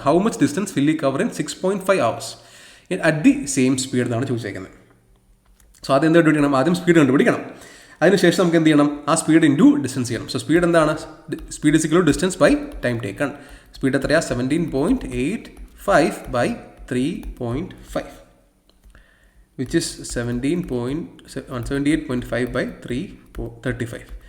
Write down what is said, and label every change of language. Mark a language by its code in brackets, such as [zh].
[en] how much distance will he cover in 6.5 hours at the same speed [ml] എന്നാണ് ചോദിച്ചേക്കുന്നത്. So ആദ്യം എന്ത് കണ്ടുപിടിക്കണം, ആദ്യം സ്പീഡ് കണ്ടുപിടിക്കണം. അതിനുശേഷം നമുക്ക് എന്ത് ചെയ്യണം, ആ സ്പീഡ് ഇൻറ്റു ഡിസ്റ്റൻസ് ചെയ്യണം. [en] So speed എന്താണ്, speed is equal to distance by time taken. Speed എത്രയാ, 17.85 by 3.5 which is 178.5 by 335.